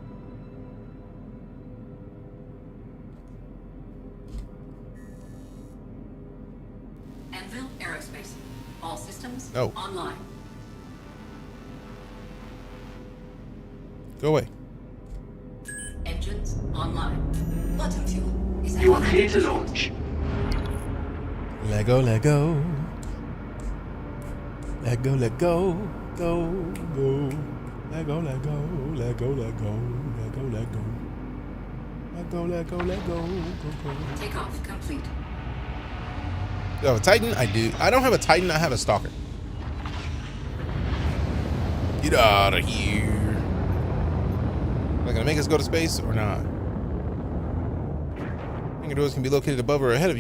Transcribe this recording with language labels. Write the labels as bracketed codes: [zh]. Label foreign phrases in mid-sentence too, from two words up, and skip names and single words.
[en] Anvil Aerospace. All systems online. Go away. Engines online. Bottom fuel is You are clear to launch. Lego, Lego. Lego, Lego. Go, go. Lego, Lego. Lego, Lego. Lego, Lego. Lego, Lego, Lego. Go, go. Takeoff complete. You have a Titan? I do. I don't have a Titan, I have a Stalker. Get out of here. Are they gonna make us go to space or not? Hangar doors can be located above or ahead of you.